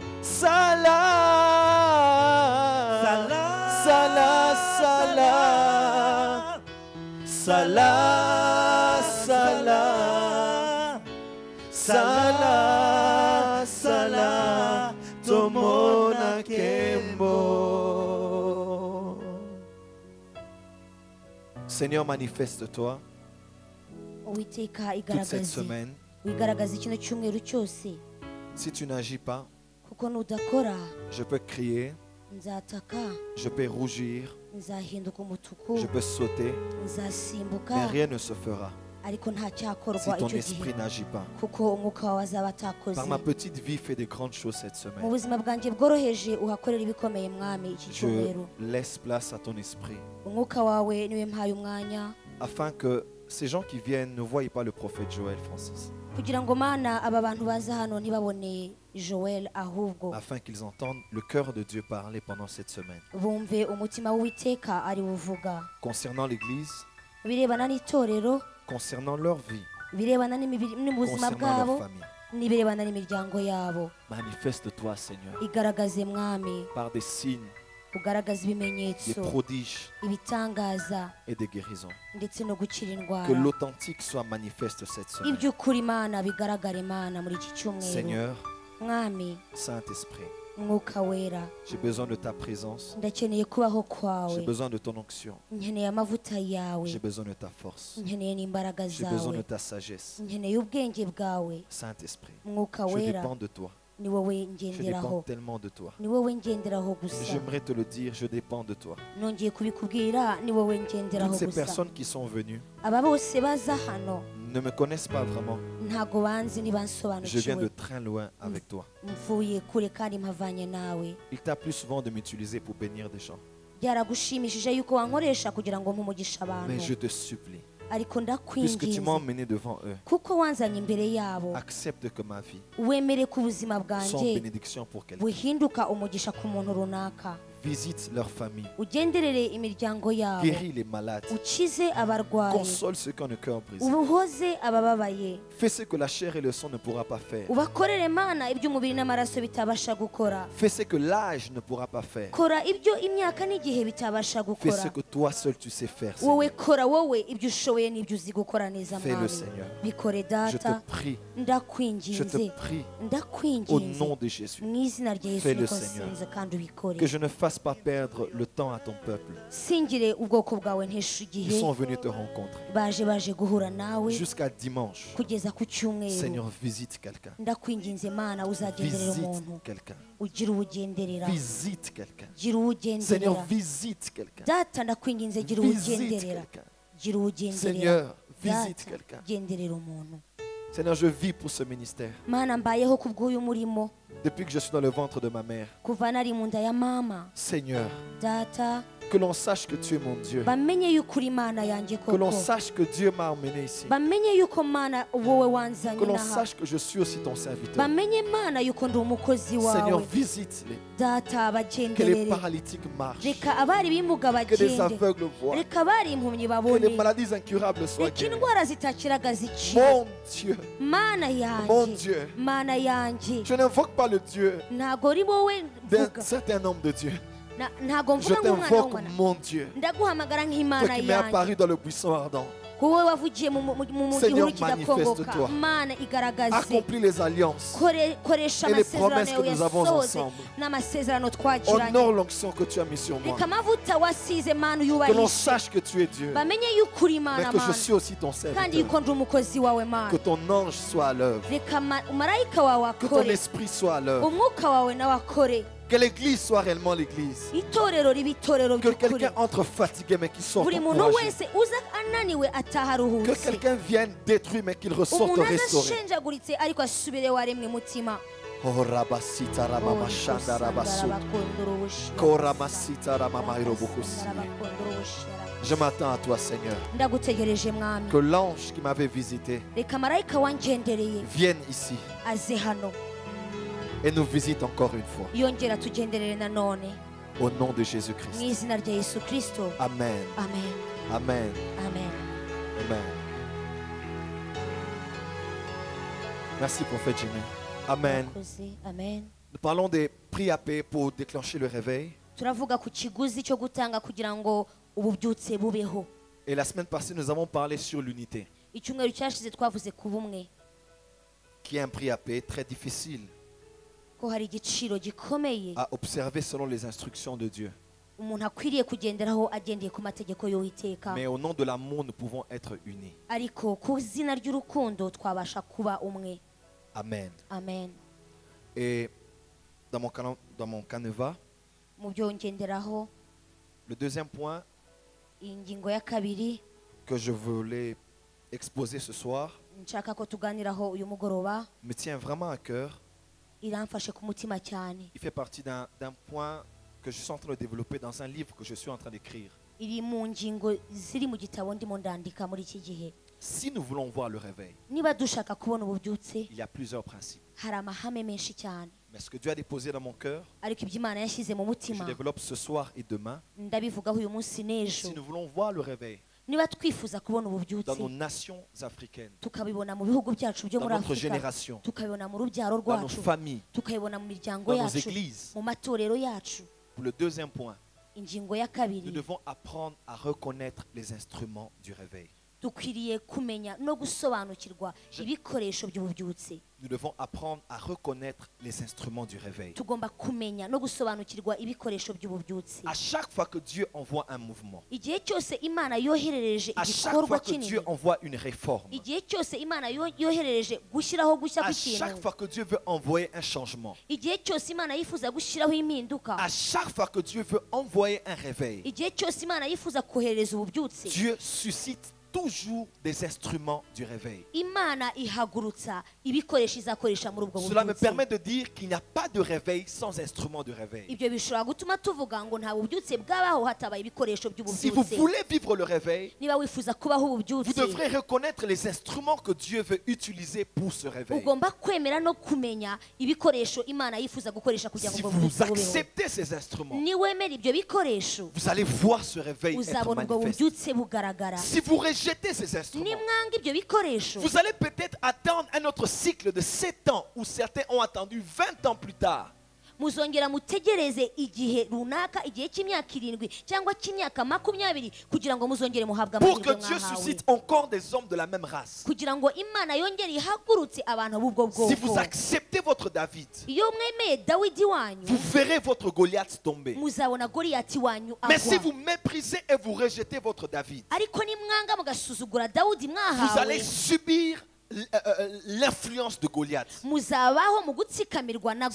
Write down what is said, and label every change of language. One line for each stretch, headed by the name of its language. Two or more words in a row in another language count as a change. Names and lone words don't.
French: Sala, sala, sala, sala, sala, sala, sala, sala, tomona kembo. Seigneur, manifeste-toi
Kinyarwanda: uwiteka
French: toute cette
Kinyarwanda: igaragaze
French: semaine.
Kinyarwanda: wigaragaza kino cyumweru cyose
French: Si tu n'agis pas,
Kinyarwanda: kuko nudakora
French: je peux crier,
Kinyarwanda: nzataka
French: je peux rougir,
Kinyarwanda: nzahinduka umutuku
French: je peux sauter,
Kinyarwanda: nzasimbuka
French: mais rien ne se fera
Kinyarwanda: ariko nta
French: si
Kinyarwanda: cyakorwa
French: ton
Kinyarwanda: icyo
French: esprit
Kinyarwanda: gihe
French: n'agit pas.
Kinyarwanda: kuko umwuka wawe azaba atakoze
French: Par ma petite vie, fais de grandes choses cette
Kinyarwanda: mu
French: semaine.
Kinyarwanda: buzima bwanjye bworoheje uhakorera ibikomeye mwami iki
French: Je
Kinyarwanda: cyumweru
French: laisse place à ton esprit
Kinyarwanda: umwuka wawe niwe mpaye umwanya
French: afin que ces gens qui viennent ne voient pas le prophète Joël Francis,
Kinyarwanda: kugira ngo mana aba bantu baza hano ntibabone Joel ahubwo
French: afin qu'ils entendent le cœur de Dieu parler pendant cette semaine.
Kinyarwanda: bumve umutima w'uwiteka ari buvuga
French: Concernant l'Église,
Kinyarwanda: birebana n'itorero
French: concernant leur vie,
Kinyarwanda: birebana n'ubuzima
French: concernant
Kinyarwanda: bwabo
French: leur famille.
Kinyarwanda: n'ibirebana n'imiryango yabo
French: Manifeste-toi, Seigneur,
Kinyarwanda: igaragaze mwami
French: par des signes,
Kinyarwanda: ugaragaza
French: des
Kinyarwanda: ibimenyetso
French: prodiges
Kinyarwanda: ibitangaza
French: et des guérisons.
Kinyarwanda: ndetse no gukira
French: Que
Kinyarwanda: indwara
French: l'authentique soit manifeste cette semaine.
Kinyarwanda: iby'ukuri imana bigaragare imana muri iki cyumweru
French: Seigneur,
Kinyarwanda: mwami
French: Saint-Esprit,
Kinyarwanda: mwuka wera
French: j'ai besoin de ta présence,
Kinyarwanda: ndakeneye kubaho
French: j'ai
Kinyarwanda: kwawe
French: besoin de ton onction,
Kinyarwanda: nkeneye amavuta yawe
French: j'ai besoin de ta force,
Kinyarwanda: nkeneye n'imbaraga
French: j'ai besoin de
Kinyarwanda: zawe
French: ta sagesse.
Kinyarwanda: nkeneye ubwenge bwawe
French: Saint-Esprit,
Kinyarwanda: mwuka
French: je
Kinyarwanda: wera
French: dépends de toi,
Kinyarwanda: ni wowe
French: je
Kinyarwanda: ngenderaho
French: dépends tellement de toi.
Kinyarwanda: ni wowe ngenderaho gusa
French: J'aimerais te le dire, je dépends de toi.
Kinyarwanda: nongeye kubikubwira ni wowe ngenderaho
French: Toutes ces
Kinyarwanda: gusa
French: personnes qui sont venues
Kinyarwanda: aba bose baza hano
French: ne me connaissent pas vraiment.
Kinyarwanda: ntago banzi
French: Je viens de
Kinyarwanda: ntibansobanukiwe
French: très loin avec toi.
Kinyarwanda: mvuye kure kandi mpavanye nawe
French: Il t'a plus souvent de m'utiliser pour bénir des gens.
Kinyarwanda: byaragushimishije yuko wankoresha kugira ngo mpumugishe abantu
French: Mais je te supplie,
Kinyarwanda: ariko
French: puisque tu m'as
Kinyarwanda: ndakwinginze
French: emmené devant eux,
Kinyarwanda: kuko wanzanye imbere yabo
French: accepte que ma vie
Kinyarwanda: wemere ku buzima
French: soit
Kinyarwanda: bwanjye
French: bénédiction pour quelqu'un.
Kinyarwanda: buhinduka umugisha ku muntu runaka
French: Visite leur famille,
Kinyarwanda: ugenderere imiryango yabo
French: guéris les malades,
Kinyarwanda: ukize abarwayi
French: console ceux qui ont le cœur brisé.
Kinyarwanda: ubuhoze abababaye
French: Fais ce que la chair et le sang ne pourra pas faire.
Kinyarwanda: ubakorere mana ibyo umubiri n'amaraso bitabasha gukora
French: Fais ce que l'âge ne pourra pas faire.
Kinyarwanda: kora ibyo imyaka n'igihe bitabasha
French: Fais
Kinyarwanda: gukora
French: ce que toi seul tu sais faire.
Kinyarwanda: wowe
French: Seigneur.
Kinyarwanda: kora wowe ibyo ushoboye n'ibyo uzi gukora neza
French: Fais-le,
Kinyarwanda: mwami
French: Seigneur.
Kinyarwanda: bikore
French: Je te
Kinyarwanda: data
French: prie, je
Kinyarwanda: ndakwinginze
French: te prie, au
Kinyarwanda: ndakwinginze
French: nom de Jésus,
Kinyarwanda: mu izina rya yesu
French: Fais-le,
Kinyarwanda: niko
French: Seigneur.
Kinyarwanda: nsinze kandi ubikore
French: que je ne fasse pas perdre le temps à ton peuple.
Kinyarwanda: singire ubwoko bwawe nteshe
French: Ils
Kinyarwanda: igihe
French: sont venus te rencontrer.
Kinyarwanda: baje guhura nawe
French: Jusqu'à dimanche,
Kinyarwanda: kugeza ku cyumweru
French: Seigneur, visite quelqu'un.
Kinyarwanda: ndakwinginze mana uzagenderera
French: Visite
Kinyarwanda: umuntu
French: quelqu'un.
Kinyarwanda: ugira uwugenderera
French: Visite quelqu'un.
Kinyarwanda: gira uwugenderera
French: Seigneur, visite quelqu'un.
Kinyarwanda: data ndakwinginze gira
French: Visite
Kinyarwanda: uwugenderera
French: quelqu'un.
Kinyarwanda: gira uwugenderera
French: Seigneur, visite
Kinyarwanda: data
French: quelqu'un.
Kinyarwanda: genderera umuntu
French: Seigneur, je vis pour ce ministère.
Kinyarwanda: mana mbayeho ku bw'uyu murimo
French: Depuis que je suis dans le ventre de ma mère.
Kinyarwanda: kuva nari mu nda ya mama
French: Seigneur,
Kinyarwanda: data
French: que l'on sache que tu es mon Dieu.
Kinyarwanda: bamenye yuko uri imana yanjye
French: Que l'on
Kinyarwanda: koko
French: sache que Dieu m'a emmené ici.
Kinyarwanda: bamenye yuko mana wowe wanzanye
French: Que l'on
Kinyarwanda: n'aha
French: sache que je suis aussi ton serviteur.
Kinyarwanda: bamenye mana yuko ndi umukozi
French: Seigneur,
Kinyarwanda: wawe
French: visite-les.
Kinyarwanda: data
French: Que les
Kinyarwanda: bagenderere
French: paralytiques marchent.
Kinyarwanda: reka abari bimuga
French: Que les
Kinyarwanda: bagende
French: aveugles voient.
Kinyarwanda: reka abari impumyi
French: Que
Kinyarwanda: babone
French: les maladies incurables soient
Kinyarwanda: reka
French: guéries.
Kinyarwanda: indwara zitakiraga zikire
French: Mon Dieu,
Kinyarwanda: mana
French: mon
Kinyarwanda: yanjye
French: Dieu.
Kinyarwanda: mana yanjye
French: Je n'invoque pas le Dieu
Kinyarwanda: ntago ari wowe
French: d'un
Kinyarwanda: mvuga
French: certain nombre de dieux.
Kinyarwanda: ntago
French: Je
Kinyarwanda: mvuga nk'umwana
French: t'invoque
Kinyarwanda: w'umwana
French: mon Dieu.
Kinyarwanda: ndaguhamagara
French: Toi
Kinyarwanda: nk'imana
French: qui m'es
Kinyarwanda: yanjye
French: apparu dans le buisson ardent.
Kinyarwanda: wowe wavugiye mu
French: Seigneur,
Kinyarwanda: gihuru kidakongoka
French: manifeste-toi.
Kinyarwanda: mana igaragaze
French: Accomplis les alliances.
Kinyarwanda: koresha
French: Et les
Kinyarwanda: amasezerano
French: promesses que
Kinyarwanda: yawe
French: nous avons
Kinyarwanda: yasohoze
French: ensemble.
Kinyarwanda: n'amasezerano twagiranye
French: Honore l'onction que tu as mis sur moi.
Kinyarwanda: reka amavuta wasize mana
French: Que l'on
Kinyarwanda: uyubahishe
French: sache que tu es Dieu.
Kinyarwanda: bamenye yuko uri
French: Mais
Kinyarwanda: imana
French: que je
Kinyarwanda: mana
French: suis aussi ton
Kinyarwanda: kandi
French: serviteur.
Kinyarwanda: yuko ndi umukozi wawe mana
French: Que ton ange soit à l'œuvre.
Kinyarwanda: reka umarayika wawe
French: Que ton
Kinyarwanda: akore
French: esprit soit à l'œuvre.
Kinyarwanda: umwuka wawe nawe akore
French: Que l'église soit réellement l'église.
Kinyarwanda: itorero riba itorero
French: Que
Kinyarwanda: by'ukuri
French: quelqu'un entre fatigué mais qu'il sorte
Kinyarwanda: buri muntu
French: encouragé.
Kinyarwanda: wese uza ananiwe ataha
French: Que
Kinyarwanda: aruhutse
French: quelqu'un vienne détruit mais qu'il ressorte
Kinyarwanda: umuntu aza
French: restauré.
Kinyarwanda: ashenjaguritse ariko asubire waremwe mutima Oh rabasita ramama shanda rabasu. Koramasita ramama irobokusi.
French: Je m'attends à toi Seigneur.
Kinyarwanda: ndagutegereje mwami
French: Que l'ange qui m'avait visité
Kinyarwanda: reka marayika wangendereye
French: vienne ici
Kinyarwanda: aze hano
French: et nous visite encore une fois.
Kinyarwanda: yongera tugenderere nanone
French: Au nom de
Kinyarwanda: mu
French: Jésus-Christ.
Kinyarwanda: izina rya yesu kirisito
French: Amen.
Kinyarwanda: amen
French: Amen.
Kinyarwanda: amen
French: Amen. Merci prophète Jimmy. Amen.
Kinyarwanda: Murakoze, amen
French: Nous parlons des prix à payer pour déclencher le réveil.
Kinyarwanda: turavuga ku kiguzi cyo gutanga kugira ngo ububyutse bubeho
French: Et la semaine passée, nous avons parlé sur l'unité,
Kinyarwanda: icyumweru cyashize twavuze ku bumwe
French: qui est un prix à payer très difficile
Kinyarwanda: ko hari igiciro gikomeye
French: à observer selon les instructions de Dieu.
Kinyarwanda: umuntu akwiriye kugenderaho agendeye ku mategeko y'uwiteka
French: Mais au nom de l'amour, nous pouvons être unis.
Kinyarwanda: ariko ku izina ry'urukundo twabasha kuba umwe
French: Amen.
Kinyarwanda: amen
French: Et dans mon canevas,
Kinyarwanda: mu byo ngenderaho
French: le deuxième point
Kinyarwanda: ingingo ya kabiri
French: que je voulais exposer ce soir
Kinyarwanda: nshaka ko tuganiraho uyu mugoroba
French: me tient vraiment à cœur.
Kinyarwanda: iramfashe ku mutima cyane
French: Il fait partie d'un point que je suis en train de développer dans un livre que je suis en train d'écrire.
Kinyarwanda: iri mu ngingo ziri mu gitabo ndimo ndandika muri iki gihe
French: Si nous voulons voir le réveil,
Kinyarwanda: niba dushaka kubona ububyutse
French: il y a plusieurs principes.
Kinyarwanda: hari amahame menshi cyane
French: Mais ce que Dieu a déposé dans mon cœur,
Kinyarwanda: ariko ibyo imana yashyize mu
French: que je
Kinyarwanda: mutima
French: développe ce soir et demain,
Kinyarwanda: ndabivugaho uyu munsi n'ejo
French: si nous voulons voir le réveil
Kinyarwanda: niba twifuza kubona
French: dans
Kinyarwanda: ububyutse
French: nos nations africaines,
Kinyarwanda: tukabibona mu bihugu byacu byo
French: dans
Kinyarwanda: muri
French: notre
Kinyarwanda: afurika
French: génération,
Kinyarwanda: tukabibona mu rubyaro
French: dans nos
Kinyarwanda: rwacu
French: familles,
Kinyarwanda: tukabibona mu miryango
French: dans nos
Kinyarwanda: yacu
French: églises,
Kinyarwanda: mu matorero yacu
French: pour le deuxième point,
Kinyarwanda: ingingo ya
French: nous
Kinyarwanda: kabiri
French: devons apprendre à reconnaître les instruments du réveil.
Kinyarwanda: dukwiriye kumenya no gusobanukirwa ibikoresho by'ububyutse
French: Nous devons apprendre à reconnaître les instruments du réveil.
Kinyarwanda: tugomba kumenya no gusobanukirwa ibikoresho by'ububyutse
French: À chaque fois que Dieu envoie un mouvement,
Kinyarwanda: igihe cyose imana yoherereje
French: à chaque
Kinyarwanda: igikorwa
French: fois que
Kinyarwanda: kinini
French: Dieu envoie une réforme,
Kinyarwanda: igihe cyose imana yoherereje gushyiraho gushya
French: à chaque
Kinyarwanda: kw'ikintu
French: fois que Dieu veut envoyer un changement,
Kinyarwanda: igihe cyose imana yifuza gushyiraho impinduka
French: à chaque fois que Dieu veut envoyer un réveil,
Kinyarwanda: igihe cyose imana yifuza kohereza ububyutse
French: Dieu suscite toujours des instruments du réveil.
Kinyarwanda: imana ihagurutsa ibikoresho izakoresha muri ubwo
French: Cela me
Kinyarwanda: bubyutse
French: permet de dire qu'il n'y a pas de réveil sans instrument de réveil.
Kinyarwanda: ibyo bishobora gutuma tuvuga ngo nta bubyutse bwabaho hatabaye ibikoresho
French: Si vous
Kinyarwanda: by'ububyutse
French: voulez vivre le réveil,
Kinyarwanda: niba wifuza kubaho
French: vous
Kinyarwanda: ububyutse
French: devrez reconnaître les instruments que Dieu veut utiliser pour ce réveil.
Kinyarwanda: ugomba kwemera no kumenya ibikoresho imana yifuza gukoresha kugira
French: Si
Kinyarwanda: ngo
French: vous
Kinyarwanda: ububyutse bubeho
French: acceptez ces instruments,
Kinyarwanda: niwemera ibyo bikoresho
French: vous allez voir ce réveil être
Kinyarwanda: uzabona ubwo
French: manifeste.
Kinyarwanda: bubyutse bugaragara
French: Si vous rejetez ces instruments,
Kinyarwanda: nimwanga ibyo bikoresho
French: vous allez peut-être attendre un autre cycle de 7 ans où certains ont attendu 20 ans plus tard.
Kinyarwanda: muzongera mutegereze igihe runaka igihe cy'imyaka 7 cyangwa cy'imyaka 20 kugira ngo muzongere muhabwe
French: Pour que
Kinyarwanda: amahirwe
French: Dieu
Kinyarwanda: mwahawe
French: suscite encore des hommes de la même race.
Kinyarwanda: kugira ngo imana yongere ihagurutse abantu b'ubwo
French: Si vous
Kinyarwanda: bwoko
French: acceptez votre David,
Kinyarwanda: iyo mwemeye dawidi wanyu
French: vous verrez votre Goliath tomber.
Kinyarwanda: muzabona goliyati wanyu
French: Mais si
Kinyarwanda: agwa
French: vous méprisez et vous rejetez votre David,
Kinyarwanda: ariko nimwanga mugasuzugura dawudi
French: vous
Kinyarwanda: mwahawe
French: allez subir l'influence de Goliath.
Kinyarwanda: muzabaho mu gutsikamirwa na